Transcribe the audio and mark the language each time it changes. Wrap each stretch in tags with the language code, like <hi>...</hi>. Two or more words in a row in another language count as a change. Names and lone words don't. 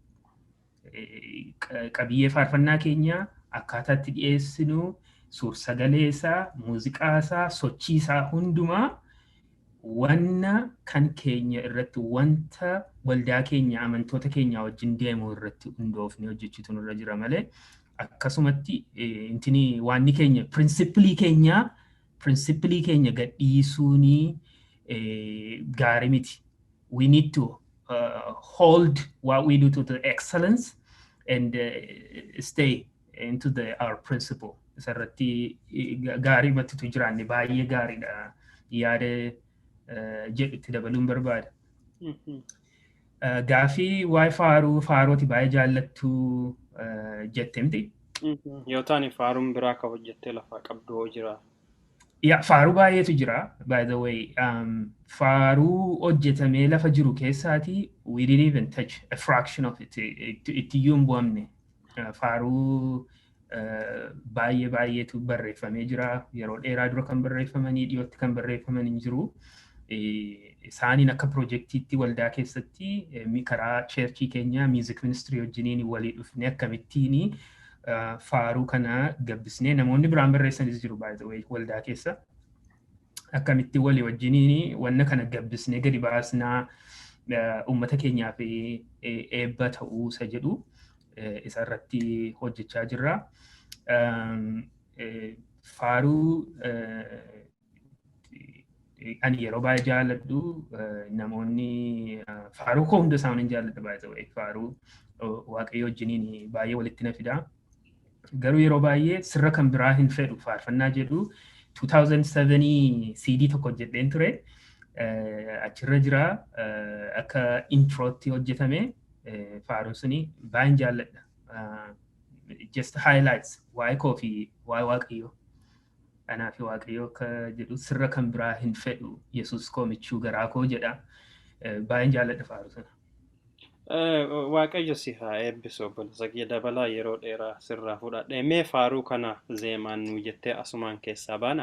<om>Qabiyyee faarfannaa keenya akkaataatti dhiyeessinu suur-sagalee isaa, muuziqaa isaa, sochii isaa hundumaa wanna kan keenya irratti wanta waldaa keenya amantoota keenya wajjin deemu irratti hundoofnee hojjechuutu nurra jira malee akkasumatti intini waanni keenya pirinsipilii keenya gadhiisuuni gaarii miti.</om> <en>we need to hold what we do to the excellence and stay into our principle.</en> <om>Isarratti gaarii matitu jiraanne baay'ee gaariidha yaada jedhu itti dabaluun barbaada. Gaafii waa'ee faarooti baay'ee jaallattu jette miti. Yoo taane faaruun biraa ka hojjettee lafaa qabdu hoo jira? Faaruu baay'eetu jira,</om> <en>by the way.</en> <om>Faaruu hojjetamee lafa jiru keessaati,</om> <en>we didn't even touch a fraction of it.</en> <om>Ittiyyuu hin bu'amne. Faaruu baay'eetu barreeffamee jira. Yeroo dheeraa dura kan barreeffamanii, dhiyootti kan barreeffaman hin jiru. Isaaniin akka piroojeektiitti waldaa keessatti karaa cheerchii keenyaa</om> <en>music ministry</en> <om>wajjiniin walii dhufne akkamittiini faaruu kana gabbisnee namoonni biraan barreessanis jiru</om> <en>by the way</en> <om>waldaa keessa akkamitti walii wajjiniin wanna kana gabbisnee gadi baasnaa uummata keenyaaf eebba ta'uusa jedhu isarratti hojjechaa jirra. Faaruu ani yeroo baay'ee jaalladhu namoonni faaruu koo hunda isaanii jaalladha</om> <en>by the way</en> <om>faaruu waaqayyo wajjiniin baay'ee walitti na fida. Garuu yeroo baay'ee sirra kan biraa hin fedhu faarfannaa jedhu 2007 CD tokko hojjedheen ture. Achirra jira akka introotti hojjetame faaruun suni baay'een jaalladha.</om> <en>Just highlights</en> <om>waa'ee koo fi waa'ee waaqayyo. Anaaf waaqayyo akka jedhu sirra kan biraa hin fedhu Yesuus koo michuu garaa koo jedha. Baay'een jaalladha faaruu sana. Waaqayyo si haa eebbisu obboleessa kiyya Dabalaa yeroo dheeraa sirraa fudhadhe. Mee faaruu kana zeemaan nu jettee asumaan keessaa baana?</om>